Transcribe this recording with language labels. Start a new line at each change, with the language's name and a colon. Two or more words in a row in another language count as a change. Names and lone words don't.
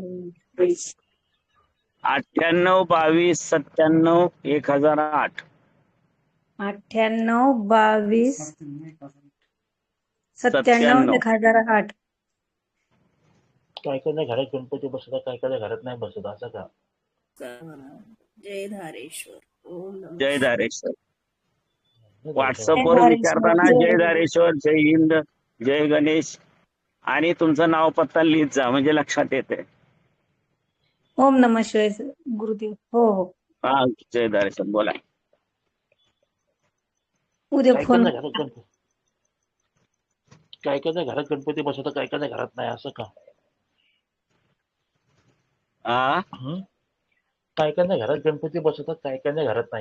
Marathi: 98 22 97 1008. 98 22 97 1008. काय करणार घरात गणपती बसवतात काय करणार घरात नाही बसवत असं का जय धारेश्वर. ओम नमः जय धारेश्वर. जय व्हॉट्सअपवर विचारताना जय धारेश्वर, जय हिंद, जय गणेश आणि तुमचं नाव पत्ता लिहित जा म्हणजे लक्षात येते. ओम नमः शिवाय गुरुदेव. हो. हा, जय धारेश्वर बोला. उद्या काय फोन. करणार घरात गणपती काय करणार घरात गणपती बसवतात काय करणार घरात नाही असं का हा, काय करणार घरात गणपती बसवतात काय करणार घरात नाही.